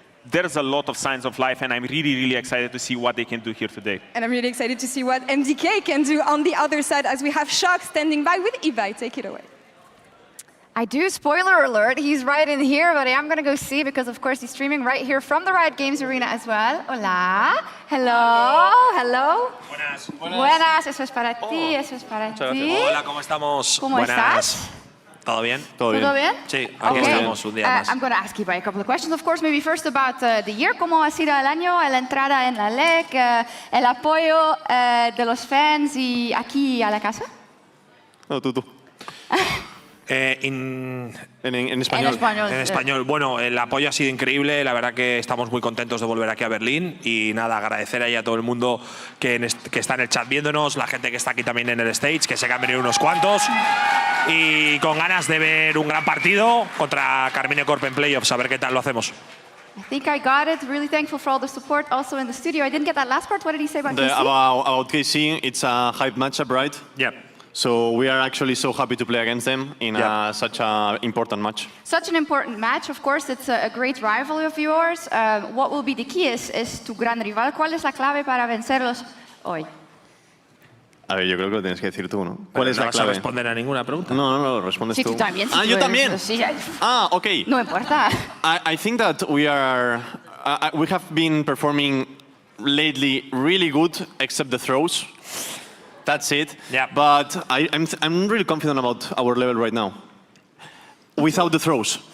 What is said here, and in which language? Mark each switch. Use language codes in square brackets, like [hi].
[en] There's a lot of signs of life, and I'm really, really excited to see what they can do here today. And I'm really excited to see what MDK can do on the other side, as we have Shock standing by with Ibai. Take it away. I do, spoiler alert, he's right in here, but I am going to go see, because of course he's streaming right here from the Riot Games arena as well. [es] Hola, [en] hello, hello. [es] Buenas. Buenas, eso es para ti, eso es para ti. Hola, ¿cómo estamos? ¿Cómo estás? ¿Todo bien? ¿Todo bien? Sí, aquí estamos un día más. [en] I'm going to ask you a couple of questions, of course, maybe first about the year. [es] ¿Cómo ha sido el año, la entrada en la LEC, el apoyo de los fans y aquí a la casa? No, tú. En español. En español. Bueno, el apoyo ha sido increíble. La verdad que estamos muy contentos de volver aquí a Berlín. Y nada, agradecer ahí a todo el mundo que está en el chat viéndonos, la gente que está aquí también en el stage, que sé que han venido unos cuantos. Y con ganas de ver un gran partido contra Carmine Corp en playoffs, a ver qué tal lo hacemos. [en] I think I got it. Really thankful for all the support also in the studio. I didn't get that last part. What did he say about KC? About KC, it's a hype matchup, right? Yeah. So we are actually so happy to play against them in such an important match. Such an important match, of course. It's a great rival of yours. What will be the key [es] es tu gran rival. ¿Cuál es la clave para vencerlos hoy? A ver, yo creo que lo tienes que decir tú, ¿no? ¿Cuál es la clave? ¿No vas a responder a ninguna pregunta? No, respondes sí, tú. Sí, tú también. Ah, yo también. Sí, ok. No importa. [en] I think that we have been performing lately really good, except the throws. That's it. Yeah. But I'm really confident about our level right now. Without the throws.